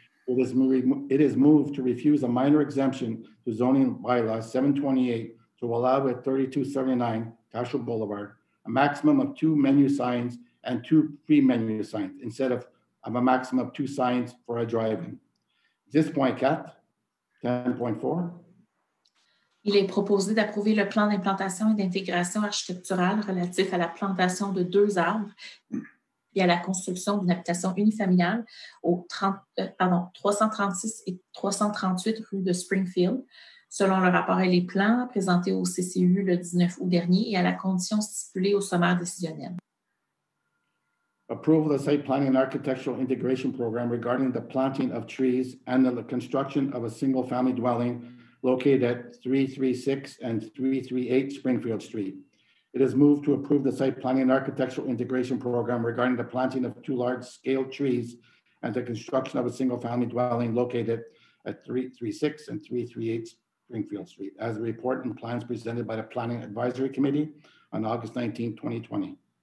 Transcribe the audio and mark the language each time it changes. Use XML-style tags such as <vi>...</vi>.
<en>It is moved to refuse a minor exemption to zoning bylaw 728 to allow at 3279 Tachereau Boulevard a maximum of 2 menu signs and 2 pre-menu signs instead of a maximum of 2 signs for a drive-in. 10.4, 10.4.</en> <fr>Il est proposé d'approuver le plan d'implantation et d'intégration architecturale relatif à la plantation de 2 arbres et à la construction d'une habitation unifamiliale au 336 et 338 rue de Springfield, selon le rapport et les plans présentés au CCU le 19 août dernier et à la condition stipulée au sommaire décisionnel.</fr> <en>Approval of the site planning and architectural integration program regarding the planting of trees and the construction of a single-family dwelling located at 336 and 338 Springfield Street. It is moved to approve the site planning and architectural integration program regarding the planting of 2 large-scale trees and the construction of a single-family dwelling located at 336 and 338 Greenfield Street, as a report and plans presented by the Planning Advisory Committee on August 19, 2020.</en>